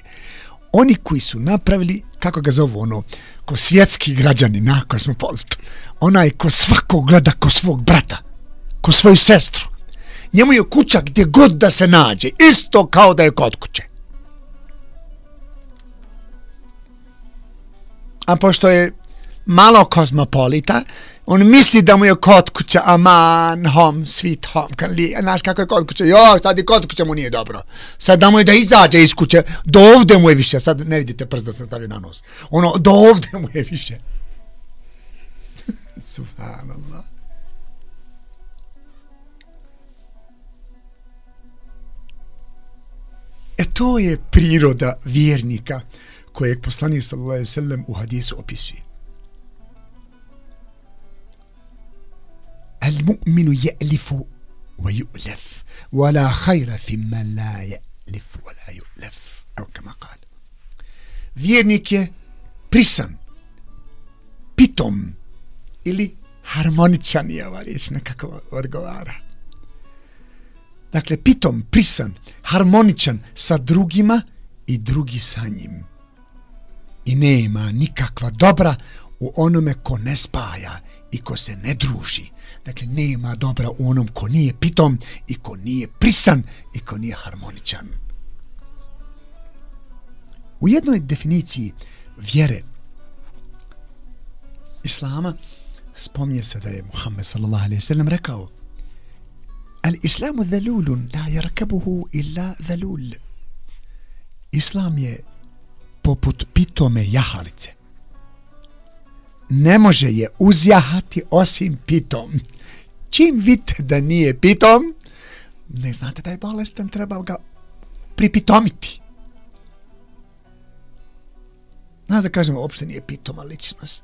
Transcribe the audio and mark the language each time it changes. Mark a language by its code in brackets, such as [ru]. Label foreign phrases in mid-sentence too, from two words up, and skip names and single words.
[bs] Oni koji su napravili, kako ga zovu, ono, ko svjetski građani na kozmopolit, onaj ko svakog gleda ko svog brata, ko svoju sestru. Njemu je kuća gdje god da se nađe, isto kao da je kod kuće. A pošto je malo kozmopolita, on misli da mu je kod kuća aman, [en] home, sweet home. [bs] Znaš kako je kod kuće? Jo, sad i kod kuće mu nije dobro. Sad da mu je da izađe iz kuće, do ovdje mu je više. Sad ne vidite prst da sam stavio na nos. Ono, do ovdje mu je više. Subhanallah. To je priroda vjernika kojeg poslanik [ar] صلى الله عليه وسلم [bs] u hadisu opisuje. [ar] المؤمن يألف ويؤلف ولا خير في من لا يألف ولا يؤلف أو كما قال. [bs] Vjernik je prisan, pitom ili harmoničan, je ova riječ nekako odgovara. Dakle, pitom, prisan, harmoničan sa drugima i drugi sa njim. I nema nikakva dobra u onome ko ne spaja i ko se ne druži. Dakle, nema dobra u onom ko nije pitom i ko nije prisan i ko nije harmoničan. U jednoj definiciji vjere Islama spominje se da je Muhammed [ar] صلى الله عليه وسلم [bs] rekao: [ar] الإسلام ذلول لا يركبه إلا ذلول. [bs] Islam je poput pitome jahalice. Ne može je uzjahati osim pitom. Čim vidite da nije pitom, ne znate da je bolestan, treba ga pripitomiti. Znaš da kažemo, uopšte nije pitoma ličnost.